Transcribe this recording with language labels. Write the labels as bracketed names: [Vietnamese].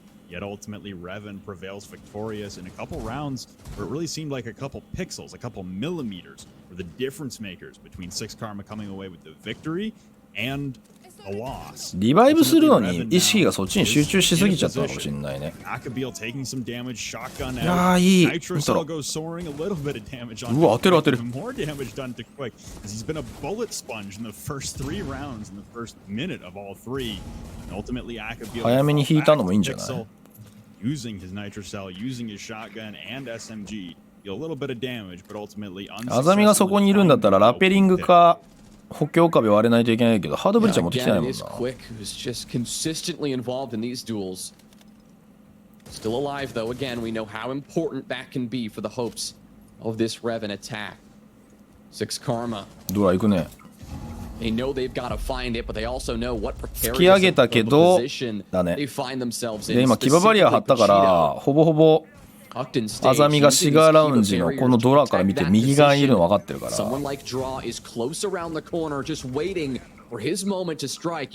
[English] Yet ultimately, REVEN prevails victorious in a couple rounds where it really seemed like a couple pixels, a couple millimeters were the difference makers between 6 Karma coming away with the victory and a loss. [Japanese] リバイブするのに意識がそっちに集中しすぎちゃったのかもしれないね。 [English] Akabeel taking some damage, shotgun out. [Japanese] いやーいい。 [English] Nitro Cell goes soaring, a little bit of damage on. [Japanese] うわ当てる当てる。 [English] More damage done to Quick as he's been a bullet sponge in the first 3 rounds in the first minute of all 3. And ultimately, Akabeel [Japanese] 早めに引いたのもいいんじゃない。 [English] Using his Nitro Cell, using his shotgun and SMG, a little bit of damage, but ultimately [Japanese] アザミがそこにいるんだったらラペリングか補強壁割れないといけないけどハードブリッジは持ってきてないもんな。 [English] Quick who's just consistently involved in these duels. Still alive though. Again, we know how important that can be for the hopes of this REVEN attack. 6 Karma. [Japanese] ドラ行くね。 [English] They know they've got to find it, but they also know what [Japanese] 突き上げたけどだね。で今キババリア張ったからほぼほぼアザミがシガーラウンジのこのドラから見て右側にいるの分かってるから。 [English] Someone like Draw is close around the corner, just waiting for his moment to strike.